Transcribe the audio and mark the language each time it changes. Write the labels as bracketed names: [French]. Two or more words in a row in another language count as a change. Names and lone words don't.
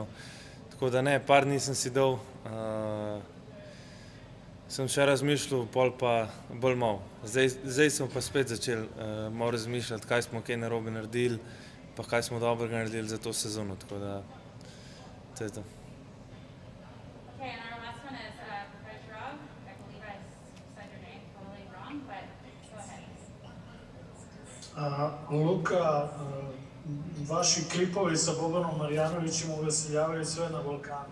[Slovenian] Tako da ne, par dni sem si dal, sem še razmišljal, pol pa bolj malo. Zdaj smo pa spet začeli malo razmišljati, kaj smo kaj narobe naredili, pa kaj smo dobrega naredili za to sezono, tako da to je to. [Serbian] Luka, vaši klipovi sa Bobanom Marjanovićem uveseljavaju sve na Balkanu.